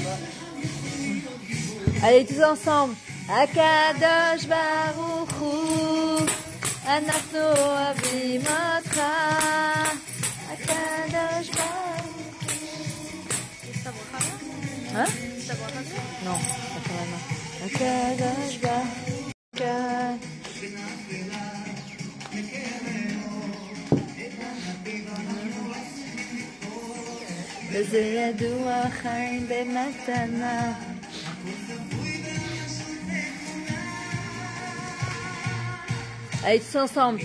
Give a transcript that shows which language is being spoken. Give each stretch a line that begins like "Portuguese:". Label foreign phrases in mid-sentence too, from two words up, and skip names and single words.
French: Allez, tous ensemble. Akadosh Baruch Hu.
Hebrew: אנחנו אוהבים אותך, הקדוש ברוך הוא.
French: Hein? Non, pas vraiment.
Hebrew: הקדוש ברוך הוא. וזה ידוע חיים במתנה.
French: Allez, tous ensemble.